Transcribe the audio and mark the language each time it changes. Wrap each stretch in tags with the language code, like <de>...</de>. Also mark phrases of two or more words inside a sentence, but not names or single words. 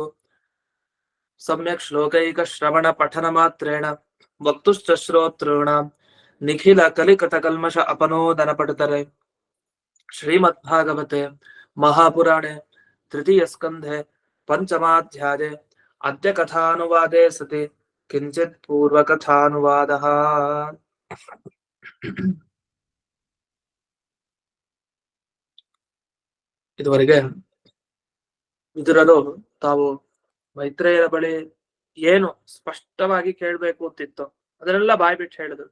<sa>सम्यक् श्लोकैक श्रवण पठन मात्रेण वक्तुश्च श्रोतॄणां निखिल कलिकतकल्मष अपनोदन पटुतरे श्रीमद्भागवते महापुराणे तृतीय स्कन्धे पंचमाध्याये अद्य कथानुवादे सति किंचित् पूर्वकथानुवादः।</sa> <kn>ಇದುವರೆಗೆ ವಿದುರರು ತಾವು ಮೈತ್ರೇಯರ ಬಳಿ ಏನು ಸ್ಪಷ್ಟವಾಗಿ ಕೇಳಬೇಕು ಅಂತಿತ್ತು ಅದನ್ನೆಲ್ಲ ಬಾಯಿ ಬಿಟ್ಟು ಹೇಳಿದ್ರು.</kn>